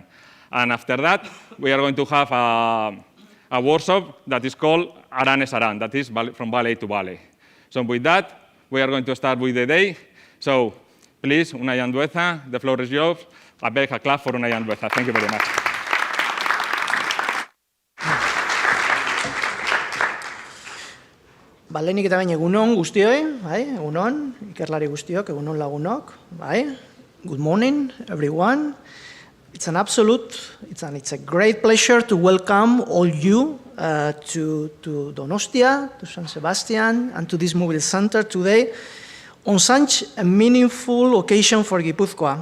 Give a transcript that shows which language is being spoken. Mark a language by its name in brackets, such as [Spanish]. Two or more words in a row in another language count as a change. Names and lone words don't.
[English] And after that, we are going to have a workshop that is called Aran es Aran, that is from valley to valley. So with that, we are going to start with the day. So please, Unai Andueza, the floor is yours. A big clap for Unai Andueza. Thank you very much. [Basque] Lehenik eta baina egunon guztioi, egunon, ikerlari guztiok, egunon lagunok, [English] Good morning, everyone. It's a great pleasure to welcome all you to Donostia, to San Sebastian, and to this MUBIL Center today on such a meaningful occasion for Gipuzkoa.